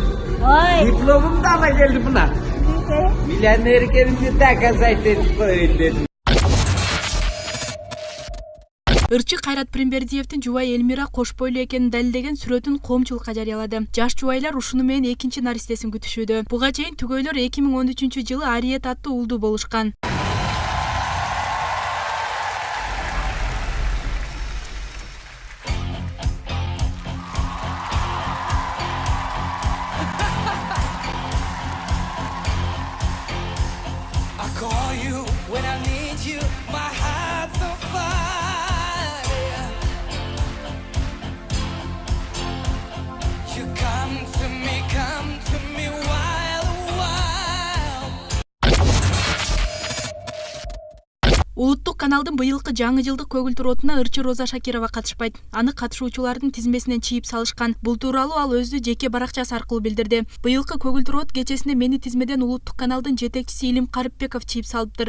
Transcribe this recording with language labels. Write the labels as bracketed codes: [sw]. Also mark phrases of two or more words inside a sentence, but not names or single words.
[ky] Дипломумду ала келдим мына. Миллионер экенимди доказать этип коеюн дедим. Ырчы Кайрат Пиримбердиевдин жубайы Элмира кош бойлуу экенин далилдеген сүрөтүн коомчулукка жарыялады. Жаш жубайлар ушуну менен экинчи наристесин күтүшүүдө. Буга чейин түгөйлөр 2013-жылы Ариет аттуу уулду болушкан. [en] Call you when I need you, my heart's on fire. You come to me while. [ky] Улуттук каналдын быйылкы жаңы жылдык көгүлтүр отуна ырчы Роза Шакирова катышпайт. Аны катышуучулардын тизмесинен чийип салышкан. Бул тууралуу ал өзү жеке баракчасы аркылуу билдирди. Быйылкы көгүлтүр от кечесинде мени тизмеден улуттук каналдын жетекчиси Илим Карыпбеков чийип салыптыр.